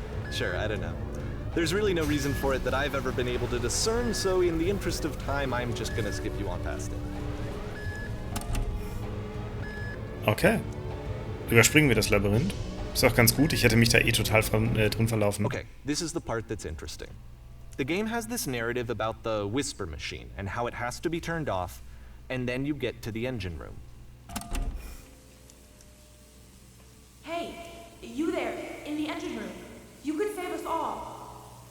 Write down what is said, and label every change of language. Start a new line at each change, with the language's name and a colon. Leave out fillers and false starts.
English: Sure, I don't know. There's really no reason for it that I've ever been able to discern, so in the interest of time, I'm just gonna skip you on past it. Okay.
German: Überspringen wir das Labyrinth. Ist auch ganz gut, ich hätte mich da eh total drin verlaufen.
English: Okay, this is the part that's interesting. The game has this narrative about the whisper machine and how it has to be turned off, and then you get to the engine room. Hey, you there, in the engine room. You could save us all.